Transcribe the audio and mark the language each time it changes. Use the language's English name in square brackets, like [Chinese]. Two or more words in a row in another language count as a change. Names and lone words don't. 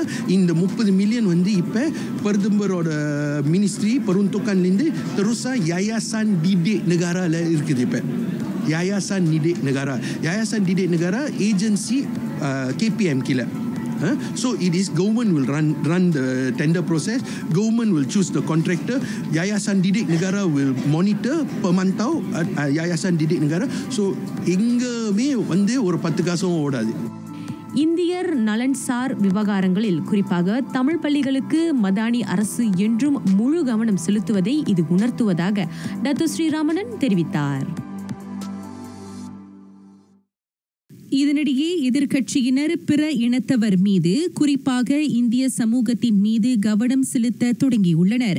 [Tamil] இந்த 30 மில்லியன் வந்து இப்போ பிரதமரோட மினிஸ்ட்ரி peruntukanலேருந்து terusan Yayasan Didik Negara இருக்குது. இப்போ Yayasan Didik Negara, Yayasan Didik Negara agency KPM kila. [English] So it is government will run the tender process. Government will choose the contractor. Yayasan Didik Negara will monitor, pemantau Yayasan Didik Negara. [Tamil] So எங்கேயுமே வந்து ஒரு 10 காசும் ஓடாது. இந்தியர் நலன்சார் விவகாரங்களில் குறிப்பாக தமிழ் பள்ளிகளுக்கு மதானி அரசு என்றும் முழு கவனம் செலுத்துவதை இது உணர்த்துவதாக டத்து ஸ்ரீராமன் தெரிவித்தார். இதனிடையே எதிர்க்கட்சியினர் பிற இனத்தவர் மீது குறிப்பாக இந்திய சமூகத்தின் மீது கவனம் செலுத்த தொடங்கியுள்ளனர்.